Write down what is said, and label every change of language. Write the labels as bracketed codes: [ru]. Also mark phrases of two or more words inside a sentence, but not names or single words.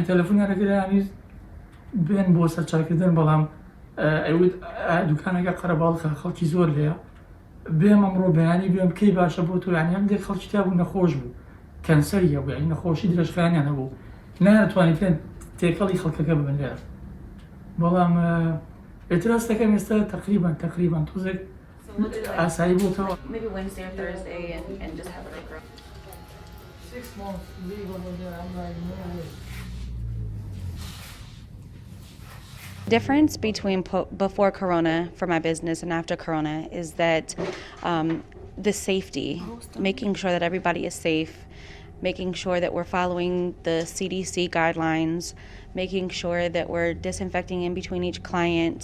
[ckb] تەلەفۆنیان ئەگەر ینی بێن بۆ سەرچاکردن بەڵام ئەوت دوکانەکە قەرەباڵخە خەڵکی زۆر لێیە بێم ئەمڕۆ بەیانی بێم کەی باشە بۆ تۆ ینی هەندێک خەڵکی تا بوو نەخۆش بوو کەنسەریە بوو ینی نەخۆشی درەژخایانیان هەبوو نایەتوانیت تێکەڵی خەڵکەکە ببن لێرە بەڵام ئێتراستەکەم ئێستا تقریبان تۆزێک ئاسایی بووتەوە. [en] Maybe Wednesday or Thursday and just have it like 6 months leave over there. I'm like, no way. Difference between before Corona for my business and after Corona is that the safety, making sure that everybody is safe, making sure that we're following the CDC guidelines, making sure that we're disinfecting in between each client.